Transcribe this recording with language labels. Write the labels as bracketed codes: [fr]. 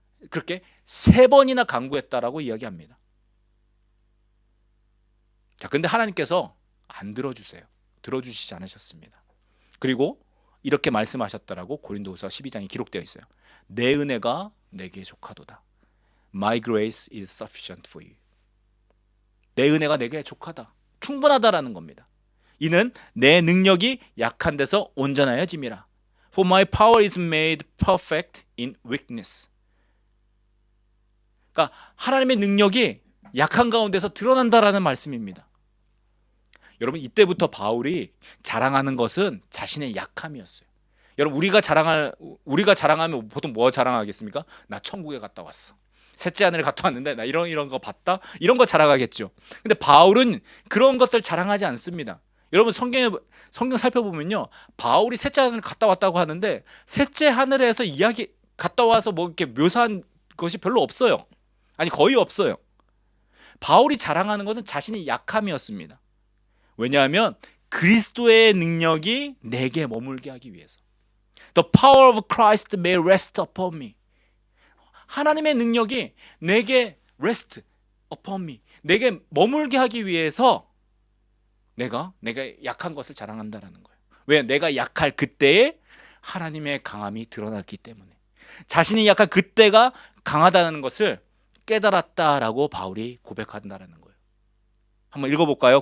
[ko] 그렇게 3번이나 간구했다라고 이야기합니다. 자, 근데 하나님께서 안 들어주세요. 들어주시지 않으셨습니다. 그리고 이렇게 말씀하셨다라고 고린도후서 12장에 기록되어 있어요. 내 은혜가 내게 족하도다. [en] My grace is sufficient for you. [ko] 내 은혜가 내게 족하다, 충분하다라는 겁니다. 이는 내 능력이 약한 데서 온전하여짐이라. [en] For my power is made perfect in weakness. [ko] 그러니까 하나님의 능력이 약한 가운데서 드러난다라는 말씀입니다. 여러분, 이때부터 바울이 자랑하는 것은 자신의 약함이었어요. 여러분, 우리가 자랑하면 보통 뭐 자랑하겠습니까? 나 천국에 갔다 왔어. 셋째 하늘에 갔다 왔는데 나 이런 거 봤다. 이런 거 자랑하겠죠. 근데 바울은 그런 것들 자랑하지 않습니다. 여러분, 성경 살펴보면요, 바울이 셋째 하늘에 갔다 왔다고 하는데 셋째 하늘에서 이야기 갔다 와서 뭐 이렇게 묘사한 것이 별로 없어요. 아니, 거의 없어요. 바울이 자랑하는 것은 자신의 약함이었습니다. 왜냐하면 그리스도의 능력이 내게 머물게 하기 위해서. [en] The power of Christ may rest upon me. [ko] 하나님의 능력이 내게 [en] rest upon me, [ko] 내게 머물게 하기 위해서 내가 약한 것을 자랑한다라는 거예요. 왜? 내가 약할 그때에 하나님의 강함이 드러났기 때문에. 자신이 약한 그때가 강하다는 것을 깨달았다라고 바울이 고백한다라는 거예요. 한번 읽어볼까요?